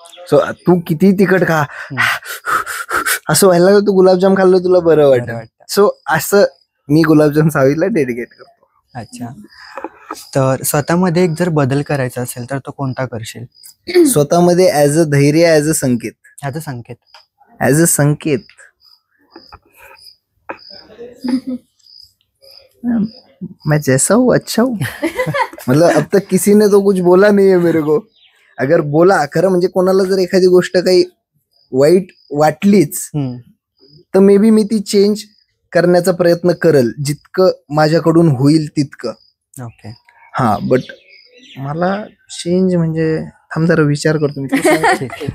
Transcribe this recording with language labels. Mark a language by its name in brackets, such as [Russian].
[Marathi] So तू किती तिखट खा असं व्हायला लागलं, तू गुलाबजाम खाल्लं तुला बरं वाटतं. सो असं मी गुलाबजाम सावीला डेडिकेट करतो. अच्छा. तर स्वतःमध्ये एक जर बदल करायचा असेल तर तो कोणता करशील? स्वतःमध्ये ऍज अ धैर्य, ऍज अ संकेत. ह्याचा संकेत. [Hindi] ऍज अ संकेत मैं जैसा हूँ अच्छा हूँ. मतलब अब तक किसी ने तो कुछ बोला नहीं है मेरे को. अगर बोला [Marathi] खरं म्हणजे कोणाला जर एखादी गोष्ट काही वाईट वाटलीच तर मे बी मी ती चेंज करण्याचा प्रयत्न करल, जितकं माझ्याकडून होईल तितकं. ओके. हा, बट मला चेंज म्हणजे थांब जरा विचार करतो मी.